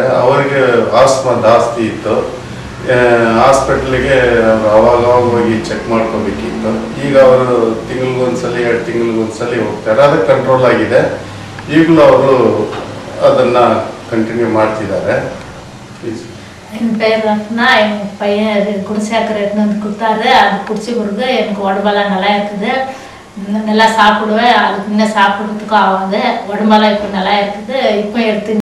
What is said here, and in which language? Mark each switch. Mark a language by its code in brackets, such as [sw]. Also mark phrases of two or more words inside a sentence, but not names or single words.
[kn] ಅವರಿಗೆ ಆಸ್ಮಾ ಜಾಸ್ತಿ ಇತ್ತು, ಹಾಸ್ಪಿಟ್ಲಿಗೆ ಅವಾಗ ಹೋಗಿ ಚೆಕ್ ಮಾಡ್ಕೋಬೇಕಿತ್ತು. ಈಗ ಅವರು ತಿಂಗಳಿಗೊಂದ್ಸಲಿ 2 ತಿಂಗಳಿಗೊಂದ್ಸಲಿ ಹೋಗ್ತಾರೆ. ಅದು ಕಂಟ್ರೋಲ್ ಆಗಿದೆ. ಈಗಲೂ ಅವರು ಅದನ್ನು ಕಂಟಿನ್ಯೂ ಮಾಡ್ತಿದ್ದಾರೆ. [ta] என் பேர் ரத்னா. எங்கள் பையன் குடிசேக்கரை எடுத்துன்னு வந்து கொடுத்தாரு. அது குடிச்சு பிறகு எனக்கு உடம்பெல்லாம் நல்லா இருக்குது. நல்லா சாப்பிடுவேன். அதுக்கு முன்னே சாப்பிட்றதுக்கும் ஆகாது. உடம்பெல்லாம் இப்போ நல்லா இருக்குது. இப்போ எடுத்து